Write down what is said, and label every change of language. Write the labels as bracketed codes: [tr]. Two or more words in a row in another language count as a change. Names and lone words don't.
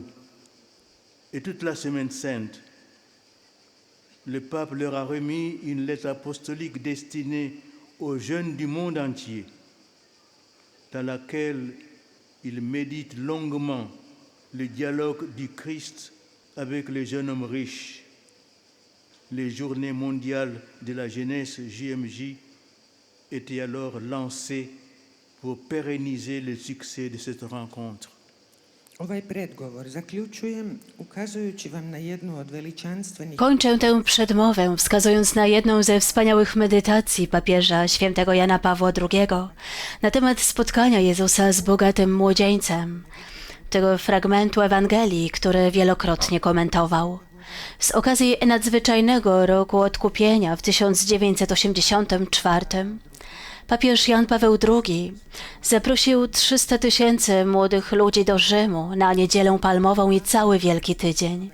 [fr] Et toute la semaine sainte, le pape leur a remis une lettre apostolique destinée aux jeunes du monde entier, dans laquelle ils méditent longuement le dialogue du Christ avec les jeunes hommes riches. Les journées mondiales de la jeunesse JMJ étaient alors lancées pour pérenniser le succès de cette rencontre. [hr] Ovaj predgovor zaključujem ukazujući vam na jednu od veličanstvenih [pl] Kończę tę przedmowę, wskazując na jedną ze wspaniałych medytacji papieża świętego Jana Pawła II na temat spotkania Jezusa z bogatym młodzieńcem, tego fragmentu Ewangelii, który wielokrotnie komentował. Z okazji nadzwyczajnego roku odkupienia w 1984 papież Jan Paweł II zaprosił 300 000 młodych ludzi do Rzymu na Niedzielę Palmową i cały Wielki Tydzień.